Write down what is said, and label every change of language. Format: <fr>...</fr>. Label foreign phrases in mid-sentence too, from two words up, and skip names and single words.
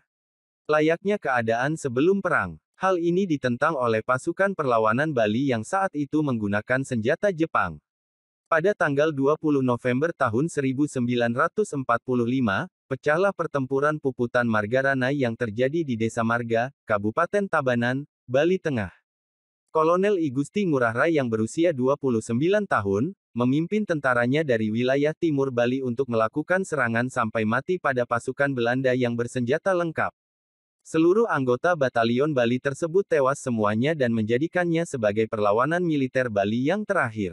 <id>Layaknya keadaan sebelum perang, hal ini ditentang oleh pasukan perlawanan Bali yang saat itu menggunakan senjata Jepang. Pada tanggal 20 November tahun 1945, pecahlah pertempuran Puputan Margaranai yang terjadi di Desa Marga, Kabupaten Tabanan, Bali Tengah. Kolonel I Gusti Ngurah Rai yang berusia 29 tahun, memimpin tentaranya dari wilayah timur Bali untuk melakukan serangan sampai mati pada pasukan Belanda yang bersenjata lengkap. Seluruh anggota batalion Bali tersebut tewas semuanya dan menjadikannya sebagai perlawanan militer Bali yang terakhir.</id>